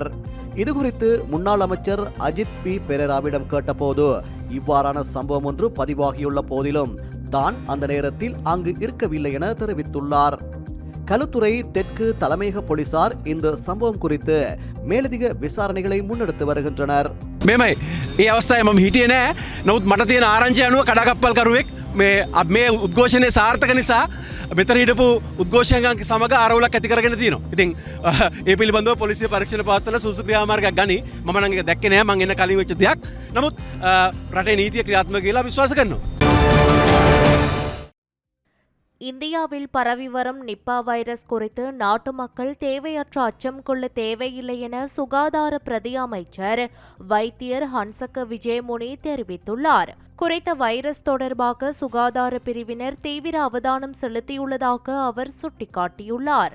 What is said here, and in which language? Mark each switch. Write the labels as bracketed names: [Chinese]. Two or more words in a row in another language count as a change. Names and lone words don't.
[Tamil] இதுகுறித்து முன்னாள் அமைச்சர் அஜித் பி பெரேராவிடம் கேட்டபோது இவ்வாறான சம்பவம் ஒன்று பதிவாகியுள்ள போதிலும் தான் அந்த நேரத்தில் அங்கு இருக்கவில்லை என தெரிவித்துள்ளார். களுத்துறை தெற்கு தலைமையக போலீசார் இந்த சம்பவம் குறித்து மேலதிக விசாரணைகளை முன்னெடுத்து வருகின்றனர். [Sinhala] මෙමයි ඒ අවස්ථාවේ මම හිටියේ නෑ. නමුත් මට තියෙන ආරංචිය අනුව කඩාකප්පල්කරුවෙක් මේ උද්ඝෝෂණයේ සාර්ථක නිසා මෙතන හිටපු උද්ඝෝෂකයන් සමග ආරවුලක් ඇති කරගෙන තියෙනවා. ඉතින් ඒ පිළිබඳව පොලිසිය පරීක්ෂණ පවත්වලා සුසු ක්‍රියාමාර්ගයක් ගනි. මම නම් ඒක දැක්කේ නෑ. මං එන්න කලින් වෙච්ච දෙයක්. නමුත් රටේ නීතිය ක්‍රියාත්මක කියලා විශ්වාස කරනවා. [Tamil] இந்தியாவில் பரவி வரும் நிப்பா வைரஸ் குறித்து நாட்டு மக்கள் தேவையற்ற அச்சம் கொள்ள தேவையில்லை என சுகாதார பிரதி அமைச்சர் வைத்தியர் ஹன்சக விஜயமுனி தெரிவித்துள்ளார். குறித்த வைரஸ் தொடர்பாக சுகாதார பிரிவினர் தீவிர அவதானம் செலுத்தியுள்ளதாக அவர் சுட்டிக்காட்டியுள்ளார்.